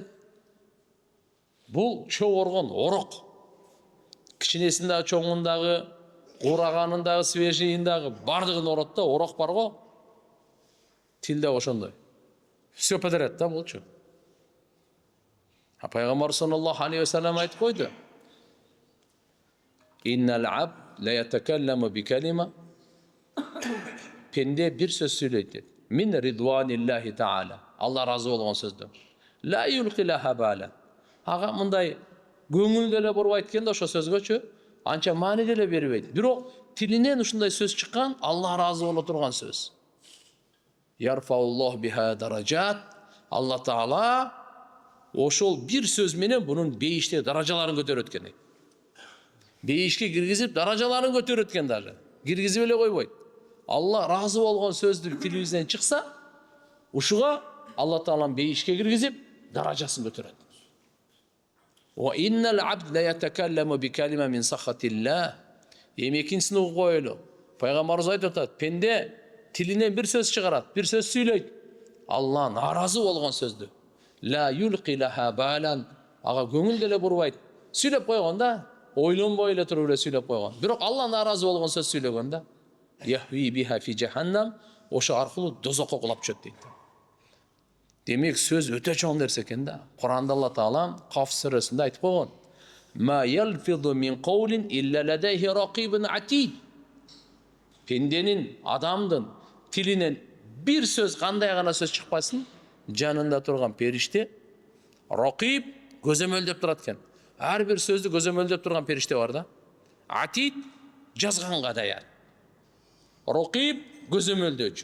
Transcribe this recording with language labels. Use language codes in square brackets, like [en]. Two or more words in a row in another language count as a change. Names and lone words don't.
[ky] Бул чоң оргон, орок. Кичинесиндагы, чоңундагы, ураганындагы, свежийиндагы бардыгын орот да, орок бар го. Тилде ошондой. [ru] Все подряд [ky] да болчу. [ar] Пайгамбар صلى الله عليه وسلم [ky] айтып койду. [ar] إن العبد ليتكلم بالكلمة. [ky] Пенде бир сөз сүйлөйт дейт. [ar] من رضوان الله تعالى. [ky] Алла разы болгон сөздү. [ar] لا يلقي لها بالا. [ky] Ага мындай көңүл деле бурбайт экен да ошо сөзгөчү. Анча маани деле бербейт. Бирок тилинен ушундай сөз чыккан, Алла разы боло турган сөз. [ar] يرفع الله بها درجات. [ky] Алла Таала ошол бир сөз менен бунун бейиште даражаларын көтөрөт экен. Бейишке киргизип даражаларын көтөрөт экен даже. Киргизип эле койбойт. Алла разы болгон сөздү тилибизден чыкса, ушуга Алла Таалам бейишке киргизип даражасын көтөрөт. [ar] وإن العبد ليتكلم بالكلمة من سخط الله. [ky] Экинчисин угуп коелу. Пайгамбарыбыз айтып атат, пенде тилинен бир сөз чыгарат, бир сөз сүйлөйт. Алла наразы болгон сөздү. [ar] لا يلقي لها بالا. [ky] Ага көңүл деле бурбайт. Сүйлөп койгон да, ойлонбой эле туруп эле сүйлөп койгон. Бирок Алла наразы болгон сөз сүйлөгөн да. [ar] يهوي بها في جهنم. [ky] Ошо аркылуу дозокко кулап түшөт дейт. Демек сөз өтө чоң нерсе экен да. Куранда Алла Таала Каф сүрөсүндө айтып койгон. [ar] ما يلفظ من قول إلا لديه رقيب عتيد. [ky] Пенденин, адамдын тилинен бир сөз, кандай гана сөз чыкпасын, жанында турган периште рақиб көзөмөлдөп турат экен. Ар бир сөздү көзөмөлдөп турган периште бар да. Атид жазганга даяр. Рақиб көзөмөлдөөчү.